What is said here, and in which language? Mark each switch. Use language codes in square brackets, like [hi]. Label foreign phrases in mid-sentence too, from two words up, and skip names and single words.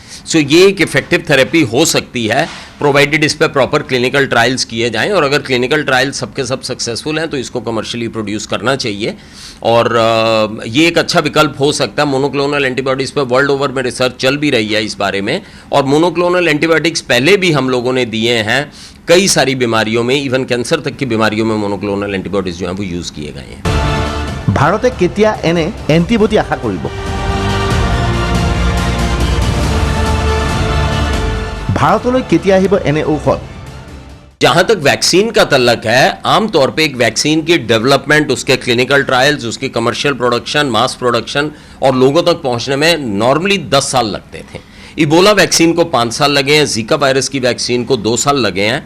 [hi] सो ये एक [en] effective therapy [hi] हो सकती है, प्रोवाइडेड इस पर [en] proper clinical trials [hi] किए जाएं, और अगर [en] clinical trials [hi] सबके सब सक्सेसफुल हैं तो इसको [en] commercially produce [hi] करना चाहिए। और ये एक अच्छा विकल्प हो सकता है। [en] monoclonal antibodies [hi] पर [en] world over [hi] में रिसर्च चल भी रही है इस बारे में, और [en] monoclonal antibiotics [hi] पहले भी हम लोगों ने दिए हैं कई सारी बीमारियों में, [en] even cancer [hi] तक की बीमारियों में [en] monoclonal antibodies [hi] जो हैं वो यूज़ किए गए हैं। [as] ভাৰতে কেতিয়া এনে এণ্টিবডি আশা কৰিব? ভাৰতলৈ কেতিয়া আহিব এনে ঔষধ? [hi] जहाँ तक वैक्सीन का तल्लक है, आमतौर पे एक वैक्सीन की डेवलपमेंट, उसके [en] clinical trials, [hi] उसकी [en] commercial production, mass production [hi] और लोगों तक पहुँचने में नॉर्मली 10 साल लगते थे। इबोला वैक्सीन को 5 साल लगे हैं, जीका वायरस की वैक्सीन को 2 साल लगे हैं।